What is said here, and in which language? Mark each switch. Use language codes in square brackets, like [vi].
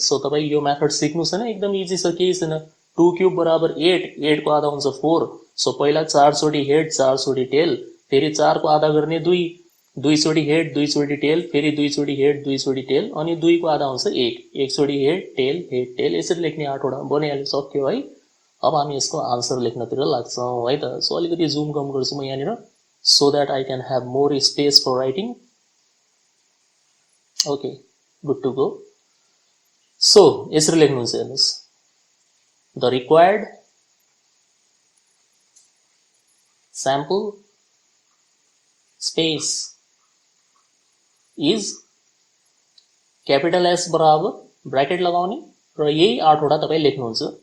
[ne] So तपाई यो method सिक्नु छैन, एकदम इजी छ, केही छैन। 2 क्यूब बराबर 8, 8 को आधा हुन्छ 4। सो पहिला 4 चोटी हेड 4 चोटी टेल, फेरि 4 को आधा गर्ने 2, 2 चोटी हेड 2 चोटी टेल, फेरि 2 चोटी हेड 2 चोटी टेल, अनि 2 को आधा हुन्छ 1, 1 चोटी हेड टेल। यसरी लेख्ने 8 वटा बनिहाल्यो, सक्यो है। अब हामी यसको आन्सर लेख्नतिर लाग्छौं है त। सो अलिकति जुम कम गर्छु म यहाँनिर, [en] so that I can have more space for writing. Okay, good to go. [ne] So यसरी लेख्नुहुन्छ, हेर्नुस्, [en] the required sample space is capital S [ne] बराबर ब्रैकेट लगाउने र यही 8 वटा तपाई लेख्नुहुन्छ।